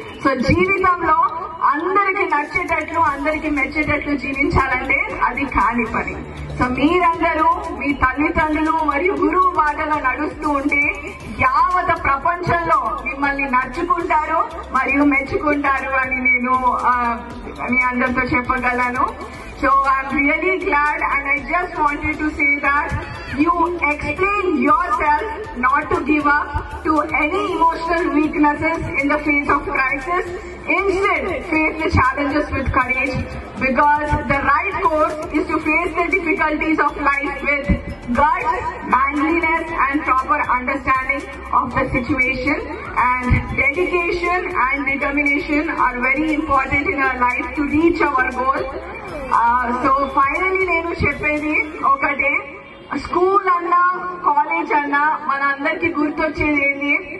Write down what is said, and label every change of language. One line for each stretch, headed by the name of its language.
Telugu: So జీవితంలో అందరికి నచ్చేటట్లు, అందరికి మెచ్చేటట్లు జీవించాలంటే అది కాని పని. సో మీరందరూ మీ తల్లిదండ్రులు మరియు గురువు బాటలో నడుస్తూ ఉంటే యావత్ ప్రపంచంలో మిమ్మల్ని నచ్చుకుంటారు మరియు మెచ్చుకుంటారు అని నేను మీ అందరితో చెప్పగలను.
English: So I'm really glad, and I just wanted to say that you explain yourself not to give up to any emotional weaknesses in the face of crisis. Instead, face the challenges with courage, because the right course is to face the difficulties of life with guts, manliness and proper understanding of the situation. And dedication and determination are very important in our life to reach our goal.
Telugu: So finally నేను చెప్పేది ఒకటే, school అన్నా college అన్నా మన అందరికి గుర్తొచ్చేది ఏంటి?